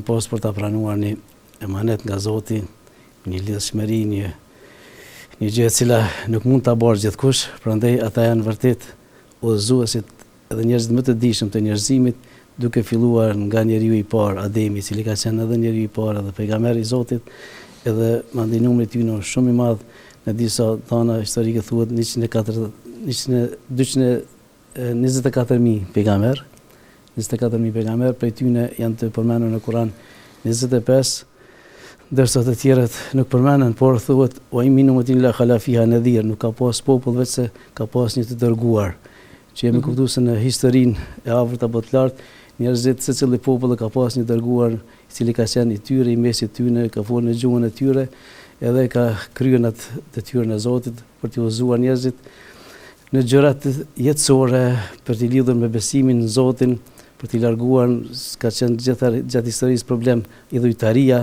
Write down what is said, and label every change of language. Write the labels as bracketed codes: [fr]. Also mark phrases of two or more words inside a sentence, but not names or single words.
[sq] pas për ta pranuar një emanet nga Zoti, një lidhshmëri, një gjë e cila nuk mund ta barë gjithkush, prandaj ata janë vërtet udhëzuesit edhe njerëzit më të dijshëm të njerëzimit, duke filluar nga njeriu i parë Ademi, i cili ka qenë edhe njeriu i parë edhe pejgamberi i Zotit, edhe mandej numri i tij në shumë i madh, në disa dhëna historike thuhet 224.000 pejgamber. 24.000 pejgamber, prej tyne janë të përmendur në Kur'an 25, ndërsa të tjerët nuk përmenden, por thuhet [ar] وإن من أمة إلا خلا فيها نذير, [sq] nuk ka pas popull veç se ka pas një të dërguar. Që jemi kuptuar se në historinë e afërt apo të lartë, njerëzit secili popull ka pas një dërguar i cili ka qenë i tyre, i mesit tyre, ka folur në gjuhën e tyre, edhe ka kryer atë detyrën e Zotit për t'i udhëzuar njerëzit në gjërat jetësore, për t'i lidhur me besimin në Zotin, për t'i larguar, ka qenë gjatë historisë problem idhujtaria.